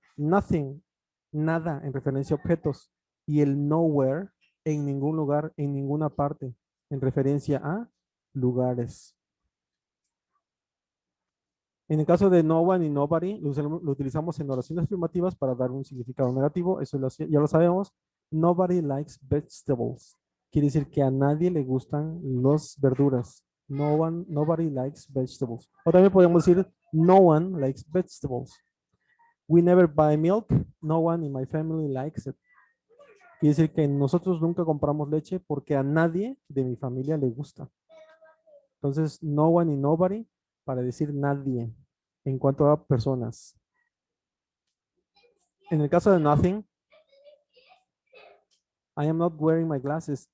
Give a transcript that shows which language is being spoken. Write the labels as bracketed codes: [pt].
[es] Nothing, nada, en referencia a objetos. Y el nowhere, en ningún lugar, en ninguna parte, en referencia a lugares. En el caso de no one y nobody, lo utilizamos en oraciones afirmativas para dar un significado negativo. Eso ya lo sabemos. [en] Nobody likes vegetables. [es] Quiere decir que a nadie le gustan las verduras. [en] Nobody likes vegetables. [es] O también podemos decir, [en] no one likes vegetables. We never buy milk. No one in my family likes it. [es] Quiere decir que nosotros nunca compramos leche porque a nadie de mi familia le gusta. Entonces, no one y nobody para decir nadie en cuanto a personas. En el caso de [en] nothing, I am not wearing my glasses.